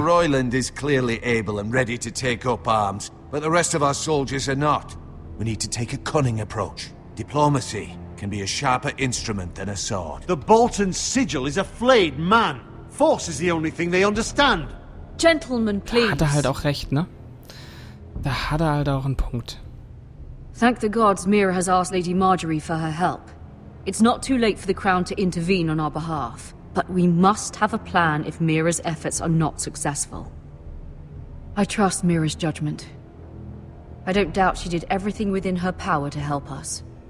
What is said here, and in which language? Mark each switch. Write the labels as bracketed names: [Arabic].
[English] Royland is clearly able and ready to take up arms, but the rest of our soldiers are not. We need to take a cunning approach. Diplomacy can be a sharper instrument than a sword. The Bolton sigil is a flayed man. Force is the only thing they understand. Gentlemen, please. [German] Hat er halt auch recht, ne? Da hat er halt auch einen Punkt. [English] Thank the gods Mira has asked Lady Marjorie for her help. It's not too late for the Crown to intervene on our behalf, but we must have a plan if Mira's efforts are not successful. I trust Mira's judgment. I don't doubt she did everything within her power to help us.